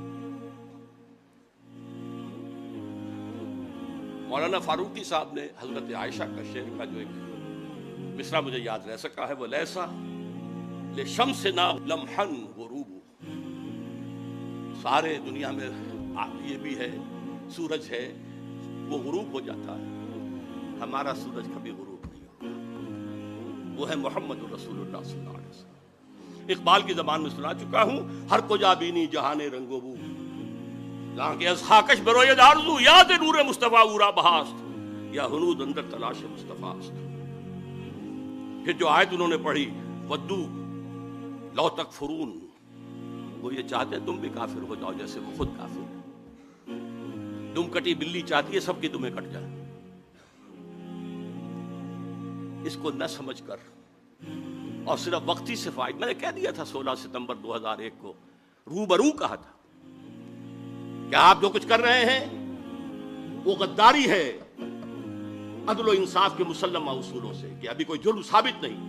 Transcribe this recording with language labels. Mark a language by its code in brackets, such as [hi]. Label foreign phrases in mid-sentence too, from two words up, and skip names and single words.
[ur] مولانا فاروقی صاحب نے حضرت عائشہ کا شعر کا جو ایک مصرع مجھے یاد رہ سکا ہے، وہ [ar] لیسا لشمسنا لمحا غروب، [ur] سارے دنیا میں یہ بھی ہے، سورج ہے وہ غروب ہو جاتا ہے، ہمارا سورج کبھی غروب نہیں ہوگا، وہ ہے [ar] محمد رسول اللہ صلی اللہ علیہ وسلم۔ [ur] اقبال کی زبان میں سنا چکا ہوں، [fa] ہر کو جا بینی جہان رنگ و بو، جہاں کہ ازحاکش بروید آرزو یاد نور مصطفیٰ اورا بہاست یا ہنود اندر تلاش مصطفیٰ است. [ur] پھر جو آیت انہوں نے پڑھی [ar] ودو لو تکفرون، [ur] وہ یہ چاہتے ہیں تم بھی کافر ہو جاؤ جیسے وہ خود کافر ہے. دم کٹی بلی چاہتی ہے سب کی دمیں کٹ جائیں. اس کو نہ سمجھ کر اور صرف وقتی سے فائد، میں نے کہہ دیا تھا 16 ستمبر 2001 کو روبرو کہا تھا کہ آپ جو کچھ کر رہے ہیں وہ غداری ہے عدل و انصاف کے مسلمہ اصولوں سے، کہ ابھی کوئی جرم ثابت نہیں.